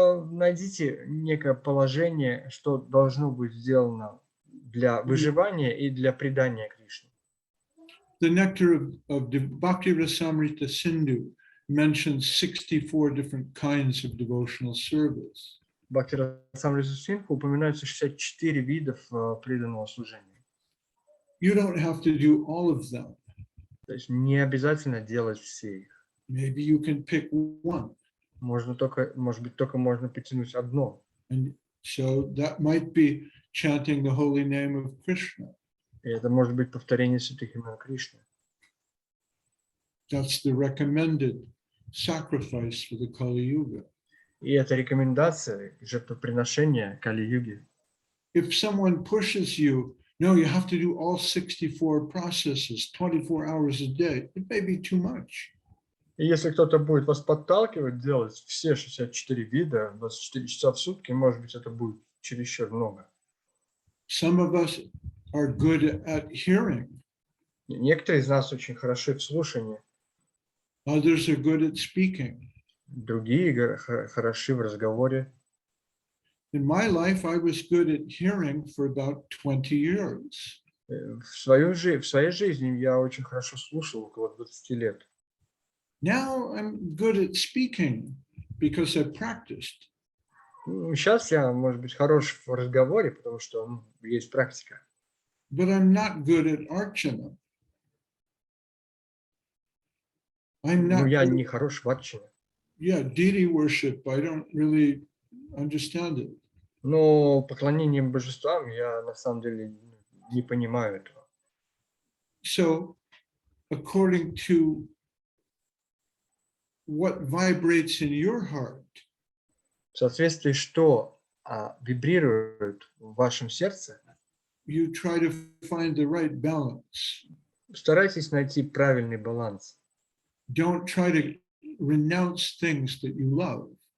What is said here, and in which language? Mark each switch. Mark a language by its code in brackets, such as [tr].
[ru] Найдите некое положение, что должно быть сделано для выживания и для предания Кришне. [en] The nectar of Bhakti Rasamrita Sindhu mentions 64 different kinds of devotional service. [ru] Бхакти Расамрита Синдху упоминаются 64 видов преданного служения. [en] You don't have to do all of them. [ru] То есть не обязательно делать все их. [en] Maybe you can pick one. [ru] Может быть, только можно потянуть одно. [en] And so that might be chanting the holy name of Krishna. [ru] И это может быть повторение святых имен Кришны. [en] That's the recommended sacrifice for the Kali Yuga. [ru] И это рекомендация жертвоприношения Кали-юги. [en] If someone pushes you, no, you have to do all 64 processes 24 hours a day, it may be too much. [ru] И если кто-то будет вас подталкивать делать все 64 вида 24 часа в сутки, может быть, это будет чересчур много. [en] Some of us are good at hearing. [ru] Некоторые из нас очень хороши в слушании, [en] Others are good at speaking. [ru] другие хороши в разговоре. [en] In my life, I was good at hearing for about 20 years. [ru] В своей жизни я очень хорошо слушал около 20 лет. [en] Now I'm good at speaking because I practiced. [ru] Сейчас я, может быть, хорош в разговоре, потому что есть практика. [en] But I'm not good at archana. I'm [ru] Но [en] not [ru] я [en] good, [ru] не хорош в арчане. [en] yeah, deity worship, I don't really understand it. [ru] Но поклонение божествам я на самом деле не понимаю этого. [en] So, according to what vibrates in your heart, [ru] В соответствии, что вибрирует в вашем сердце, [en] you try to find the right balance. [ru] старайтесь найти правильный баланс. [en] Don't try to renounce things that you love.